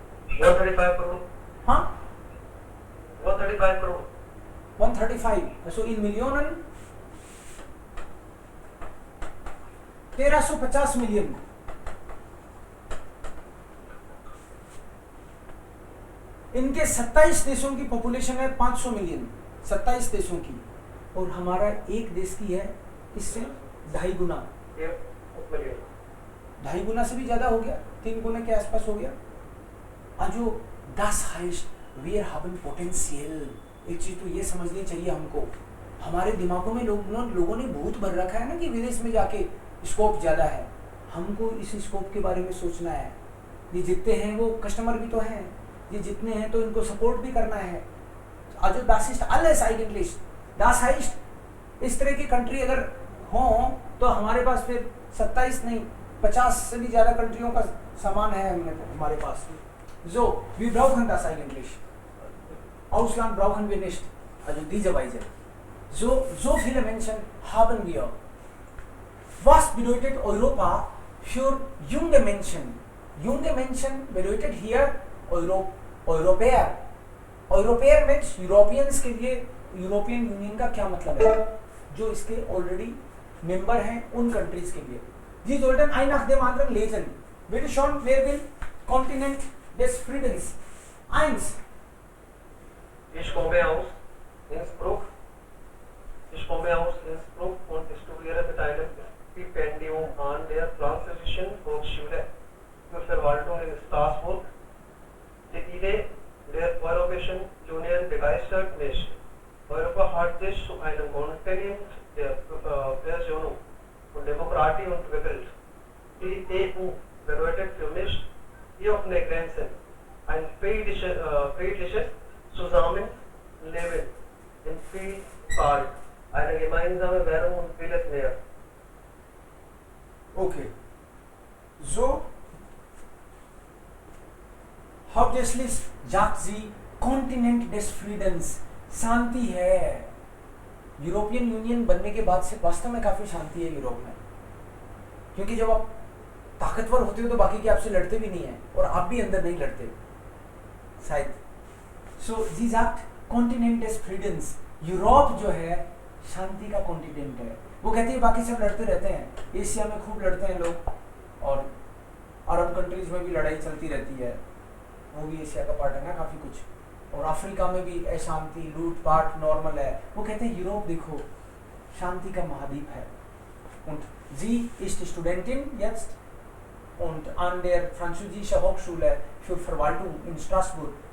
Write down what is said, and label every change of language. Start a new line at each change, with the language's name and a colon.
English: 135 crore. Huh? 135 crore. 135.
German: So in Millionen 1350 मिलियन.
Hindi: इनके 27 देशों की पॉपुलेशन है 500 मिलियन. 27 देशों की. और हमारा एक देश की है इससे 2.5 गुना. 2.5 गुना से भी ज्यादा हो गया. 3 गुना के आसपास हो गया.
German: Also das heißt, wir haben Potenzial.
Hindi: एक चीज तो ये समझनी चाहिए हमको. हमारे दिमागों में लोगों ने भूत भर रखा है ना कि विदेश में जाके स्कोप ज्यादा है. हमको इस स्कोप के बारे में सोचना है. ये जितने हैं वो कस्टमर भी तो हैं. ये जितने हैं तो इनको सपोर्ट भी करना है.
German: Also das ist alles eigentlich. Das heißt,
Hindi: इस तरह की कंट्री अगर हो तो हमारे पास फिर 27 नहीं 50 से भी ज्यादा कंट्रियों का सामान है हमारे पास.
German: So, wir brauchen das eigentlich. Ausland brauchen wir nicht. Also diese Weise. So viele Menschen haben wir. Was bedeutet Europa für junge Menschen? Junge Menschen bedeutet hier Europäer. Europäer
English: means Europeans
Hindi: के लिए European union का क्या मतलब है? जो इसके already member हैं उन कंट्रीज के लिए.
German: Sie sollten ein nach dem anderen lesen. Bitte schon, wer will? Kontinent des Friedens. 1. Ich komme aus Innsbruck. Ich komme aus Innsbruck und studiere mit einem Stipendium an der Französischen Hochschule für Verwaltung in Straßburg. Die Idee der Europäischen Union begeistert mich. Europa hat sich zu einem Kontinent der Versöhnung und Demokratie entwickelt. Die EU bedeutet für mich die offene Grenzen, ein friedliches Zusammenleben in Vielfalt, eine gemeinsame Währung und vieles mehr. Okay. So, hauptsächlich sagt sie Kontinent des Friedens.
Hindi: शांति है. European union बनने के बाद से वास्तव में काफी शांति है Europe में. क्योंकि जब आप ताकतवर होते हो तो बाकी के आपसे लड़ते भी नहीं है और आप भी अंदर नहीं लड़ते शायद. सो जी
German: sagt
Hindi: continent
German: des Friedens.
Hindi: Europe जो है शांति का कॉन्टिनेंट है. वो कहती है बाकी सब लड़ते रहते हैं. एशिया में खूब लड़ते हैं लोग और अरब कंट्रीज में भी लड़ाई चलती रहती है. वो भी एशिया का पार्ट है ना काफी कुछ. और अफ्रीका में भी अशांति लूटपाट नॉर्मल है. वो कहते हैं यूरोप देखो शांति का महाद्वीप है.
German: Und sie ist Studentin jetzt und an der Französische Hochschule für Verwaltung in Straßburg.